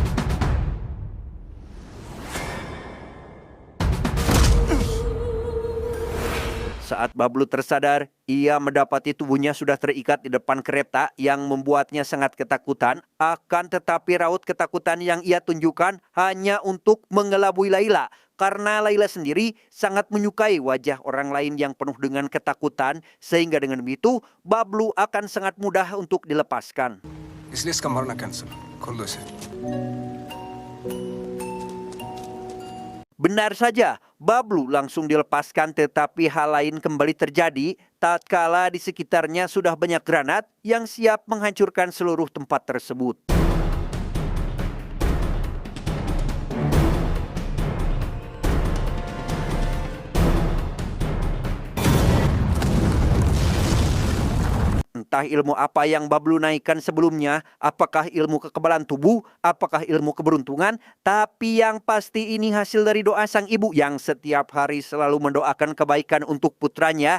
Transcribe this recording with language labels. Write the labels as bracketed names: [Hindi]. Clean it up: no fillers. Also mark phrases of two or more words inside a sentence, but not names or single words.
[Indonesian] Saat Bablu tersadar, ia mendapati tubuhnya sudah terikat di depan kereta yang membuatnya sangat ketakutan. Akan tetapi raut ketakutan yang ia tunjukkan hanya untuk mengelabui Laila. Karena Laila sendiri sangat menyukai wajah orang lain yang penuh dengan ketakutan. Sehingga dengan begitu, Bablu akan sangat mudah untuk dilepaskan. [Hindi] इसलिए इसका मरना कैंसिल खोल दो इसे. [Indonesian] Benar saja, Bablu langsung dilepaskan, tetapi hal lain kembali terjadi tatkala di sekitarnya sudah banyak granat yang siap menghancurkan seluruh tempat tersebut. Entah ilmu apa yang Bablu naikkan sebelumnya, apakah ilmu kekebalan tubuh, apakah ilmu keberuntungan, tapi yang pasti ini hasil dari doa sang ibu yang setiap hari selalu mendoakan kebaikan untuk putranya.